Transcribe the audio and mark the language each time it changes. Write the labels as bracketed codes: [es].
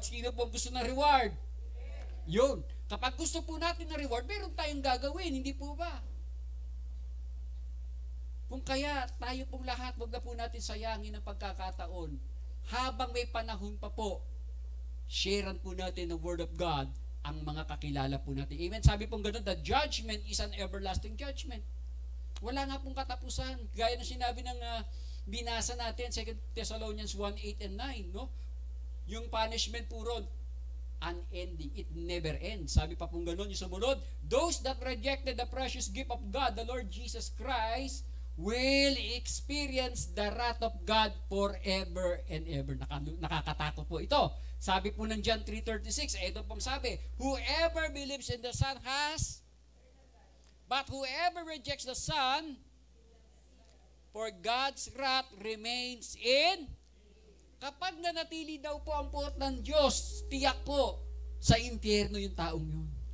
[tl] Sino po gusto ng reward? Yun. Kapag gusto po natin ng reward, meron tayong gagawin. Hindi po ba? Kung kaya tayo pong lahat, wag na po natin sayangin ang pagkakataon. Habang may panahon pa po, sharean po natin ng Word of God ang mga kakilala po natin. Amen? Sabi pong ganun, [en] the judgment is an everlasting judgment. [tl] Wala nga pong katapusan. Gaya ng sinabi ng binasa natin, 2 Thessalonians 1:8 and 9, no? Yung punishment po ron, unending. [en] It never ends. [tl] Sabi pa pong ganun, yung sumunod, [en] those that rejected the precious gift of God, the Lord Jesus Christ, will experience the wrath of God forever and ever. [tl] Nakakatakot po ito. Sabi po ng [en] John 3:36, [tl] ito pong sabi, [en] whoever believes in the Son has, but whoever rejects the Son, for God's wrath remains in. [tl] Kapag nanatili daw po ang puot ng Diyos, tiyak po sa impyerno yung taong yun.